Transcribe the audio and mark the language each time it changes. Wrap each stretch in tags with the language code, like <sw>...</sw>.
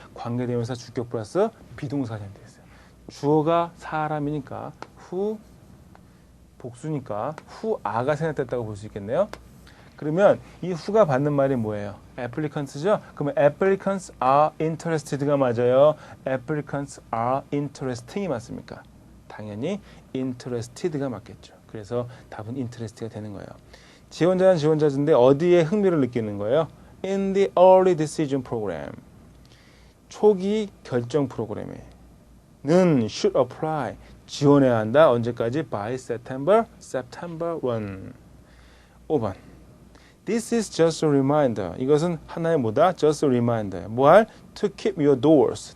<ko>관계대명사 주격 플러스 비동사가 생략되어 있어요. 주어가 사람이니까 who 복수니까 who아가 생략됐다고 볼 수 있겠네요. 그러면 이 who가 받는 말이 뭐예요? applicants죠?</ko> <en>그러면 applicants are interested가 맞아요. applicants are interesting이 맞습니까?</en> <ko>당연히 interested가 맞겠죠. 그래서 답은 interested가 되는 거예요. 지원자는 지원자인데 어디에 흥미를 느끼는 거예요?</ko> <en>in the early decision program.</en> <ko>초기 결정 프로그램에는</ko> <en>should apply.</en> <ko>지원해야 한다. 언제까지?</ko> <en>by September 1.</en> <ko>5번.</ko> <en>This is just a reminder.</en> <ko>이것은 하나의 뭐다?</ko> <en>Just a reminder. 뭐할? To keep your doors.</en>